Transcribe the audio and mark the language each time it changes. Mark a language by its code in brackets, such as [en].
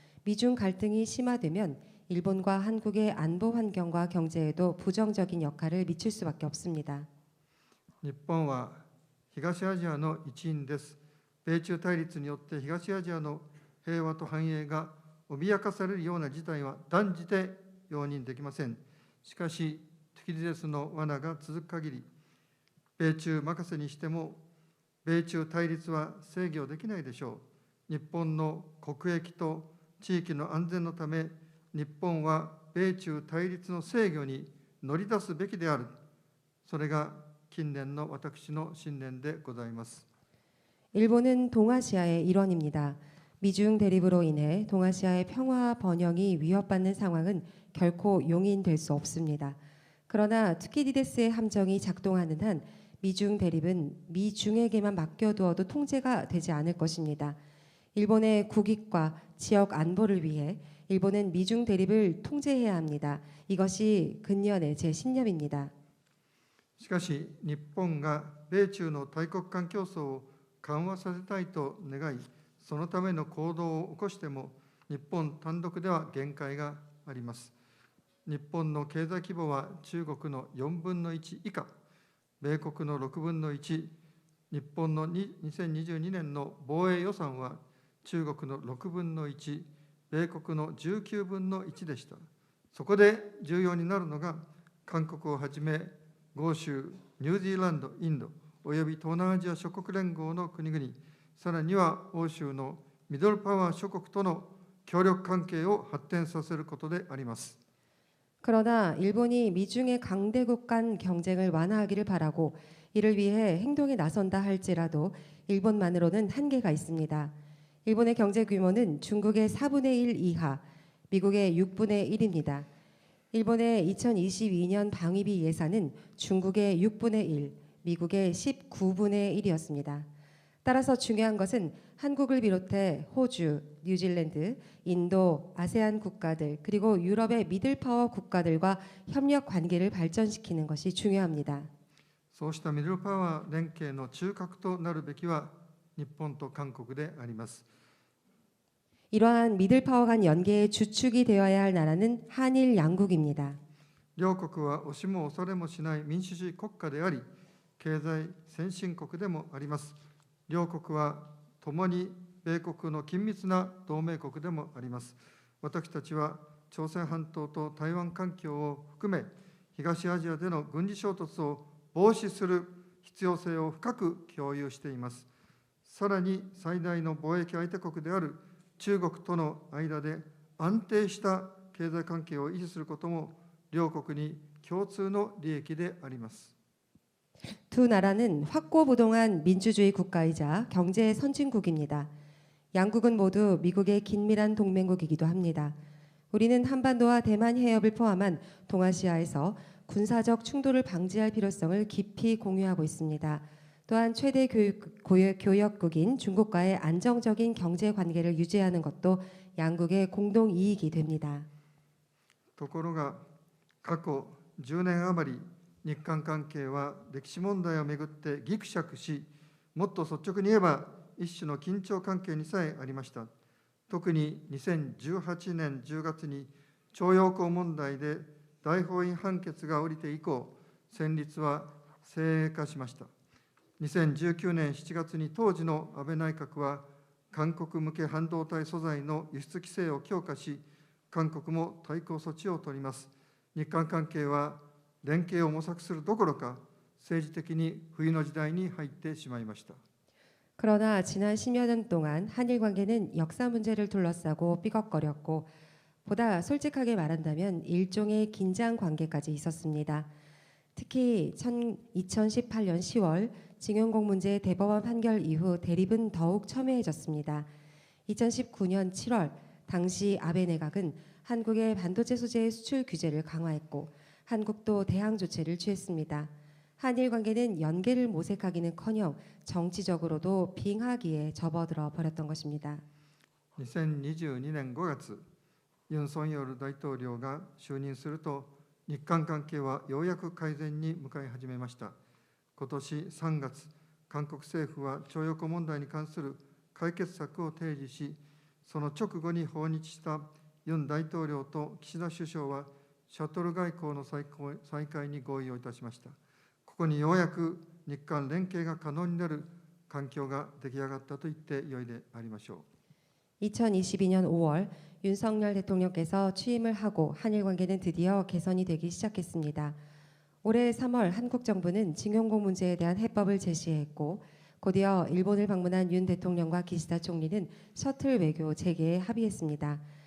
[ko] 미중 갈등이 심화되면 일본과 한국의 안보 환경과 경제에도 부정적인 역할을 미칠 수밖에 없습니다. [ja] 日本は東アジアの一員です。米中対立によって東アジアの平和と繁栄が脅かされるような事態は断じて容認できません。しかし、トゥキディデスの罠が続く限り、米中任せにしても、米中対立は制御できないでしょう。日本の国益と地域の安全のため、日本は米中対立の制御に乗り出すべきである。それが近年の私の信念でございます。 [ko] 일본은 동아시아의 일원입니다. 미중 대립으로 인해 동아시아의 평화 번영이 위협받는 상황은 결코 용인될 수 없습니다. 그러나 투키디데스의 함정이 작동하는 한 미중 대립은 미중에게만 맡겨두어도 통제가 되지 않을 것입니다. 일본의 국익과 지역 안보를 위해 일본은 미중 대립을 통제해야 합니다. 이것이 근년의 제 신념입니다. [ja] しかし、日本が米中の大国間競争を緩和させたいと願い、そのための行動を起こしても、日本単独では限界があります。日本の経済規模は中国の4分の1以下、米国の6分の1、日本の2022年の防衛予算は中国の6分の1、米国の19分の1でした。そこで重要になるのが、韓国をはじめ、豪州、ニュージーランド、インド、および東南アジア諸国連合の国々、さらには欧州のミドルパワー諸国との協力関係を発展させることであります。 [ko] 그러나 일본이 미중의 강대국 간 경쟁을 완화하기를 바라고 이를 위해 행동에 나선다 할지라도 일본만으로는 한계가 있습니다. 일본의 경제 규모는 중국의 4분의 1 이하, 미국의 6분의 1입니다. 일본의 2022년 방위비 예산은 중국의 6분의 1, 미국의 19분의 1이었습니다. 따라서 중요한 것은 한국을 비롯해 호주, 뉴질랜드, 인도, 아세안 국가들 그리고 유럽의 미들파워 국가들과 협력 관계를 발전시키는 것이 중요합니다. [ja] そうしたミドルパワー連携の中核となるべきは日本と韓国であります。 [ko] 이러한 미들파워 간 연계의 주축이 되어야 할 나라는 한일 양국입니다. [ja] 両国は押しも押されもしない民主主義国家であり、経済先進国でもあります。両国は共に米国の緊密な同盟国でもあります。私たちは朝鮮半島と台湾環境を含め、東アジアでの軍事衝突を防止する必要性を深く共有しています。さらに最大の貿易相手国である中国との間で安定した経済関係を維持することも両国に共通の利益であります。 [ko] 두 나라는 확고부동한 민주주의 국가이자 경제 선진국입니다. 양국은 모두 미국의 긴밀한 동맹국이기도 합니다. 우리는 한반도와 대만 해협을 포함한 동아시아에서 군사적 충돌을 방지할 필요성을 깊이 공유하고 있습니다. 또한 최대 교역국인 중국과의 안정적인 경제 관계를 유지하는 것도 양국의 공동 이익이 됩니다. [ja] ところが、過去10年余り、日韓関係は歴史問題をめぐってぎくしゃくし、もっと率直に言えば一種の緊張関係にさえありました。特に2018年10月に徴用工問題で大法院判決が下りて以降、戦慄は精鋭化しました。 2019年7月に当時の安倍内閣は、韓国向け半導体素材の輸出規制を強化し、韓国も対抗措置を取ります。日韓関係は連携を模索するどころか、政治的に冬の時代に入ってしまいました。 [ko] 그러나 지난 10여 년 동안 한일 관계는 역사 문제를 둘러싸고 삐걱거렸고 보다 솔직하게 말한다면 일종의 긴장 관계까지 있었습니다. 특히 2018년 10월 징용공 문제 대법원 판결 이후 대립은 더욱 첨예해졌습니다. 2019년 7월 당시 아베 내각은 한국의 반도체 소재 수출 규제를 강화했고 한국도 대항 조치를 취했습니다. 한일 관계는 연계를 모색하기는커녕 정치적으로도 빙하기에 접어들어 버렸던 것입니다. [ja] 2022年5月、ユン・ソンヨル大統領が就任すると、日韓関係はようやく改善に向かい始めました。今年3月、韓国政府は徴用工問題に関する解決策を提示し、その直後に訪日したユン大統領と岸田首相は、シャトル外交の再開に合意をいたしました。ここにようやく日韓連携が可能になる環境が出来上がったと言ってよいでありましょう。 [ko] 2022년 5월 윤석열 대통령께서 취임을 하고 한일 관계는 드디어 개선이 되기 시작했습니다. 올해 3월 한국 정부는 징용공 문제에 대한 해법을 제시했고 곧이어 일본을 방문한 윤 대통령과 기시다 총리는 셔틀 외교 재개에 합의했습니다.